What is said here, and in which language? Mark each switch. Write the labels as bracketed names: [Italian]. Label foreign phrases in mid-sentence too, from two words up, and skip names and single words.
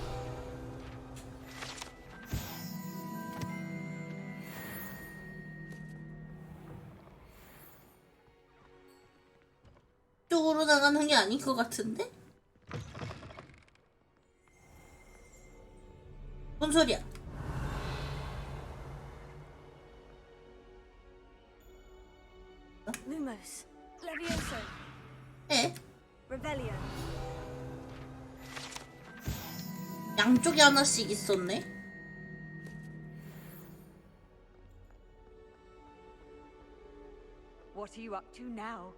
[Korean] 쪽으로 나가는 게 아닌 것 같은데? 뭔 소리야? Lumos. Levioso. 에? Revelio. 양쪽에 하나씩 있었네? [English] What are you up to now?